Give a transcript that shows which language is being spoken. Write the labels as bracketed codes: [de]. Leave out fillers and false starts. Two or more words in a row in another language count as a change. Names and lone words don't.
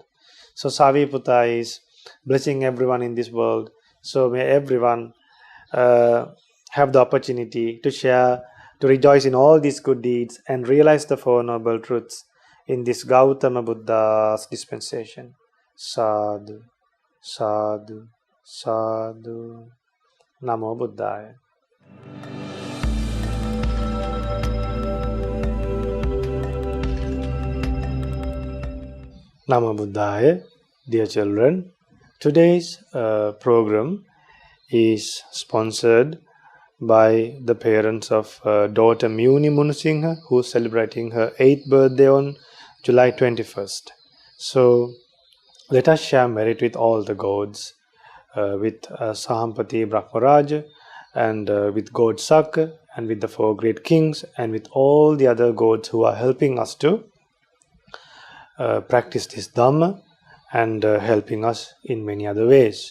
[en] So Saviputta is blessing everyone in this world. So may everyone have the opportunity to share, to rejoice in all these good deeds and realize the Four Noble Truths in this Gautama Buddha's dispensation. [pi] Sadhu, sadhu, sadhu. Namo Buddhaya. Namo Buddhaya. [en] Dear children, today's program is sponsored by the parents of daughter Muni Munusingha, who is celebrating her 8th birthday on July 21st. So let us share merit with all the gods, with Sampath Brahmaraja, and with God Saka, and with the 4 great kings, and with all the other gods who are helping us to practice this Dhamma and helping us in many other ways.